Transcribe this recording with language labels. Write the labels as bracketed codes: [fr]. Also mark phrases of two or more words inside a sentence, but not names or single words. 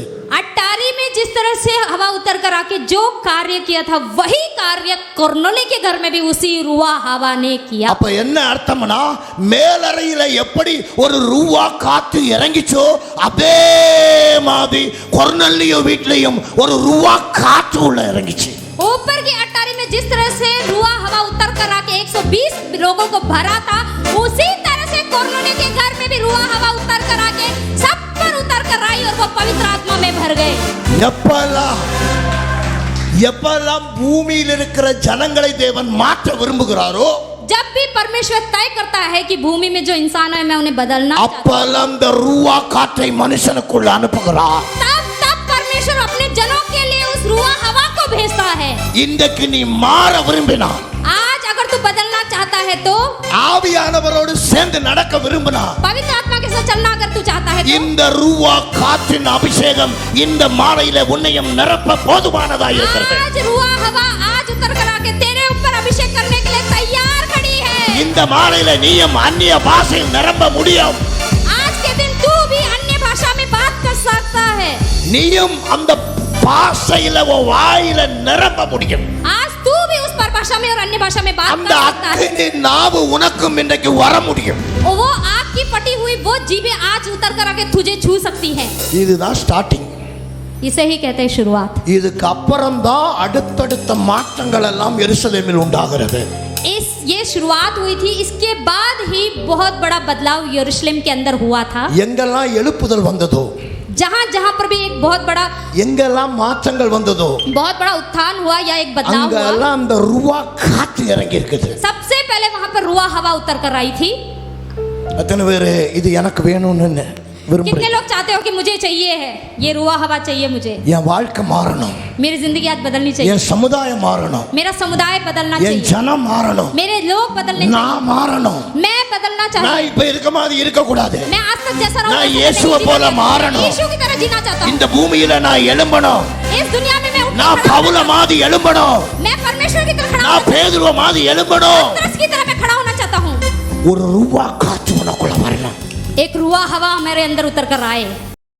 [hi] अटारी में जिस तरह से हवा उतर कर आके जो कार्य किया था वही कार्य कोर्नेलियस के घर में भी उसी रुआ हवा ने किया. [ta] அப்ப என்ன அர்த்தம்னா, மேலறையில எப்படி ஒரு ரூவா காத்து இறங்கிச்சோ அதே மாதிரி கொர்நேலியு வீட்லயும் ஒரு ரூவா காத்து உள்ள இறங்கிச்சு. [hi] ऊपर की अटारी में जिस तरह से रुआ हवा उतर कर आके 120 लोगों को भरा था, उसी तरह से कोर्नेलियस के घर में भी रुआ हवा उतर कर आके सब पर उतर कर आई और वो पवित्र आत्मा में भर गए. [ta] எப்பெல்லாம் பூமியில் இருக்கிற ஜனங்களை தேவன் மாற்ற விரும்புகிறாரோ, [hi] जब भी परमेश्वर तय करता है कि भूमि में जो इंसान है मैं उन्हें बदलना चाहता हूं, [ta] அப்பெல்லாம் இந்த ரூவா காற்றை மனுஷனுக்குள்ள அனுப்புகிறார். [hi] तब परमेश्वर अपने जनों के लिए उस रुआ हवा को भेजता है. [ta] இன்றைக்கு நீ மாற விரும்பினா, [hi] आज अगर तू बदलना चाहता है तो, [ta] ஆவியானவரோடு சேர்ந்து நடக்க விரும்பினா, [hi] पवित्र आत्मा के साथ चलना अगर तू चाहता है तो, [ta] இந்த ரூவா காற்றின் அபிஷேகம் இந்த மாலையில உன்னையும் நிரப்ப போதுமானதா இருக்கிறது. [hi] आज रुआ हवा आज उतर कर आके तेरे ऊपर अभिषेक करने के लिए तैयार खड़ी है. [ta] இந்த மாலையில நீயும் அந்நிய பாஷையில் நிரம்ப முடியும். [hi] आज के दिन तू भी अन्य भाषा में बात कर सकता है. [ta] நீயும் அந்த பாஷையில உன் வாயில நிரம்ப முடியும். [hi] आज तू भी उस पर भाषा में और अन्य भाषा में बात [ta] அந்த [hi] कर सकता है. [ta] அக்கினி நாவு உனக்கும் இன்றைக்கு வர முடியும். [hi] और वो आग की फटी हुई वो जीभें आज उतर कर आके तुझे छू सकती है. [ta] இதுதான் ஸ்டார்டிங். [hi] इसे ही कहते हैं शुरुआत. [ta] இதுக்கு அப்புறம் தான் அடுத்தடுத்த மாற்றங்கள் எல்லாம் எருசலேமில் உண்டாகிறது. [hi] ये शुरुआत हुई थी, इसके बाद ही बहुत बड़ा बदलाव यरूशलेम के अंदर हुआ था. [ta] எங்கெல்லாம் எழுப்புதல் வந்ததோ, [hi] जहाँ जहाँ पर भी एक बहुत बड़ा [ta] எங்கெல்லாம் மாற்றங்கள் வந்ததோ, [hi] बहुत बड़ा उत्थान हुआ या एक बदलाव हुआ, [ta] அங்கெல்லாம் அந்த ரூவா காற்று இறங்கி இருக்குது. [hi] सबसे पहले वहाँ पर रुआ हवा उतर कर आई थी. [ta] எத்தனை பேர் இது எனக்கு வேணும்னு [hi] कितने [ta] விரும்புறீங்க? [hi] लोग चाहते हो कि मुझे चाहिए है, ये रुआ हवा चाहिए मुझे, [ta] என் வாழ்க்கை மாறணும், [hi] मेरी जिंदगी आज बदलनी चाहिए, [ta] என் சமுதாயம் மாறணும், [hi] मेरा समुदाय बदलना [ta] என் [hi] चाहिए, [ta] ஜனம் மாறணும், [hi] मेरे लोग बदलने [ta] நான் [hi] चाहिए, [ta] மாறணும். [hi] मैं बदलना [ta] நான் [hi] चाहता हूँ, [ta] இப்ப இருக்க மாதிரி இருக்க கூடாது. [hi] मैं आज तक जैसा [ta] நான் [hi] रहूं [ta] இயேசுவை போல மாறணும். [hi] यीशु की तरह जीना चाहता हूँ. [ta] இந்த பூமியில நான் எழும்பணும். [hi] इस दुनिया में मैं उठकर [ta] நான் [hi] खड़ा [ta] பவுல மாதிரி எழும்பணும். [hi] हूं. मैं परमेश्वर की तरह खड़ा [ta] நான் [hi] हूं. [ta] பேதுருவ மாதிரி எழும்பணும். [hi] पतरस की तरह मैं खड़ा होना चाहता हूँ. [ta] ஒரு ரூவா காற்று உனக்குள்ள வரணும். [hi] एक रुआ हवा मेरे अंदर उतर कर आए.